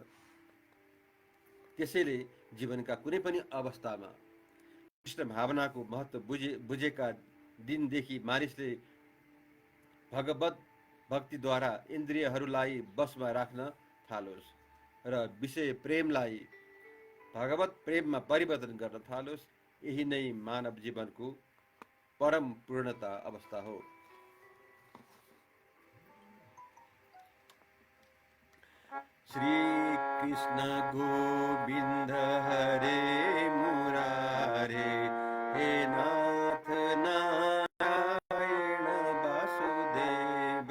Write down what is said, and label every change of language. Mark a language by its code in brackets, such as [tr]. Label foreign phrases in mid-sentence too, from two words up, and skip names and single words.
[ne] त्यसैले जीवनका कुनै पनि अवस्थामा कृष्ण भावनाको महत्त्व बुझेका दिनदेखि मानिसले भगवत भक्तिद्वारा इन्द्रियहरूलाई बसमा राख्न थालोस् र विषय प्रेमलाई भगवत प्रेममा परिवर्तन गर्न थालोस्। यही नै मानव जीवनको परम पूर्णता अवस्था हो। [sa] श्री कृष्ण गोविंद हरे मुरारे, हे नाथ नारायण वासुदेव।